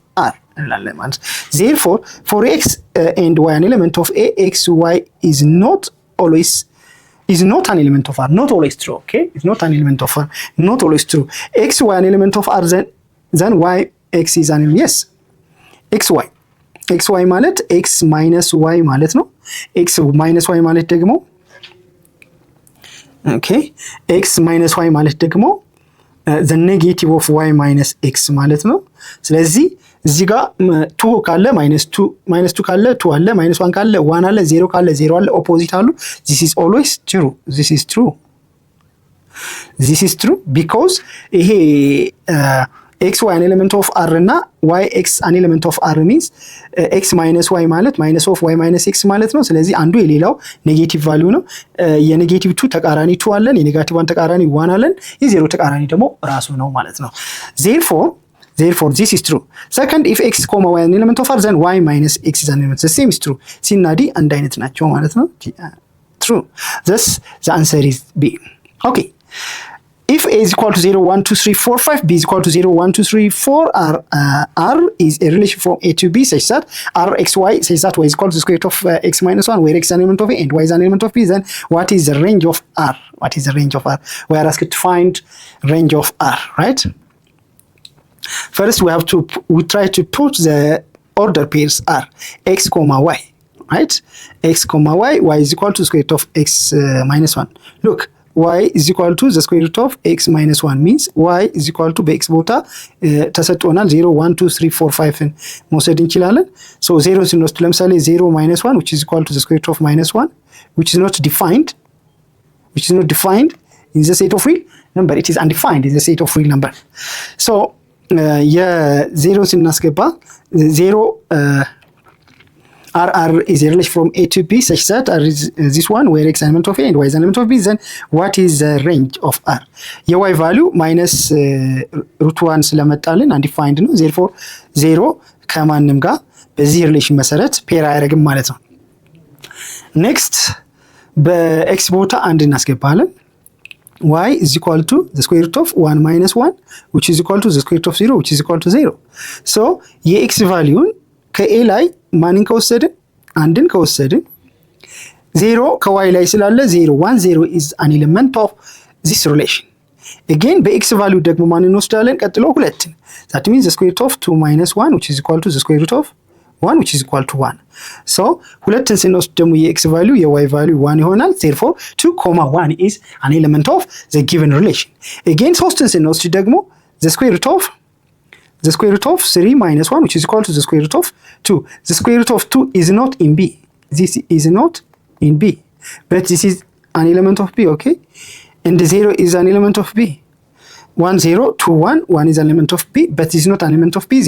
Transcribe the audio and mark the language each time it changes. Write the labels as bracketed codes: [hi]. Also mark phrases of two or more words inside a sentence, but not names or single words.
[en] R. therefore for x and y an element of A, x y is not an element of R. not always true. okay, it's not an element of R, not always true. x y an element of R, then y x is an element. yes, [am] x y ማለት [en] x minus y [am] ማለት ነው። [en] x minus y [am] ማለት ደግሞ [en] okay, x minus y [am] ማለት ደግሞ [en] the negative of y minus x [am] ማለት ነው። ስለዚህ እዚህ ጋር 2 ካለ -2 ካለ 2 አለ፣ -1 ካለ 1 አለ፣ 0 ካለ 0 አለ፣ ኦፖዚት አሉ። [en] this is always true. this is true because [am] ይሄ [en] x y an element of R [am] እና [en] y x an element of R means x minus y [am] ማለት [en] minus of y minus x [am] ማለት ነው። ስለዚህ አንዱ የሌላው [en] negative value [am] ነው። የኔጌቲቭ 2 ተቃራኒ 2 አለን፣ የኔጋቲቭ 1 ተቃራኒ 1 አለን፣ የ0 ተቃራኒ ደግሞ ራሱ ነው ማለት ነው። [en] therefore this is true. second, if x, y an element of R, then y minus x is an element. the same is true. [am] c እና d አንድ አይነት ናቸው ማለት ነው። true. [en] thus the answer is B. okay, if A is equal to 0 1 2 3 4 5, B is equal to 0 1 2 3 4, R is a relation from A to B such that R x y such that y is equal to the square root of x minus 1, where x is an element of A and y is an element of B, then what is the range of R? We are asked to find range of R, right? First we try to put the order pairs R, x, y, right? x, y is equal to the square root of x minus 1. Look, y is equal to the square root of x minus 1 means y is equal to [am] በx ቦታ ተሰጥቶናል 0 1 2 3 4 5 መውሰድ እንችላለን። [en] so [am] 0 ስንወስድ ለምሳሌ [en] 0 minus 1 which is equal to the square root of minus 1 which is not defined in the set of real number. it is undefined in the set of real number. so [am] የ0 ስናስገባ [en] 0 R is a relation from A to B such that R is this one where X element of A and Y is element of B. Then what is the range of R? Y value minus root 1 ስለመጣልን undefined ነው። therefore 0 [am] ከማንም ጋር በዚህ ሪሌሽን መሰረት ፔር አያደርግም ማለት ነው። ኔክስት በኤክስ ቦታ አንድ እናስገባለን። [en] y is equal to the square root of 1 minus 1 which is equal to the square root of 0 which is equal to 0. [am] so የኤክስ ቫልዩን ከኤ ላይ ማንን ከወሰድን አንድን ከወሰድን 0 ከዋይ ላይ ስላለ 0 1 0 [en] is an element of this relation. again [am] በኤክስ ቫልዩ ደግሞ ማንን እንወስዳለን ቀጥሎ ሁለትን [en] that means the square root of 2 minus 1 which is equal to the square root of 1 which is equal to 1. [am] so ሁለትን ስንወስድ ደግሞ የኤክስ ቫልዩ የዋይ ቫልዩ 1 ይሆናል [en] therefore 2, 1 is an element of the given relation. again ሶስትን ስንወስድ ደግሞ the square root of 3 minus 1 which is equal to the square root of 2. the square root of 2 is not in B. this is not in B but this is an element of B, okay? and the 0 is an element of B. 1 0 2 1 is an element of B but this is not an element of B.